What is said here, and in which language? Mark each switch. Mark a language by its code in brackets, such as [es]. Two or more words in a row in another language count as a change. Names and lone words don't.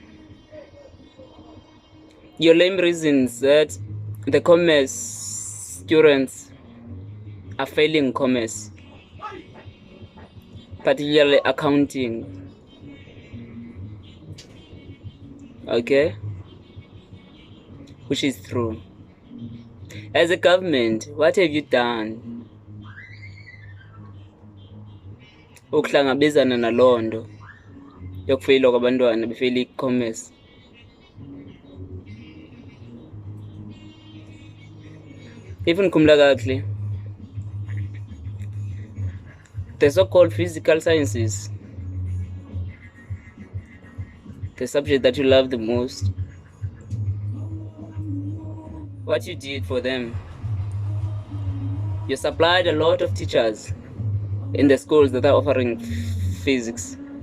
[en] Your lame reasons that the commerce students are failing commerce, particularly accounting. Okay, which is true. As a government, what have you done [xh] ukuhlangabezana naloo nto yokufeyilwa kwabantwana befeyile i-commerce? If nikhumbula kakuhle, [en] the so-called physical sciences, the subject that you love the most, what you did for them, you supplied a lot of teachers in the schools that are offering physics.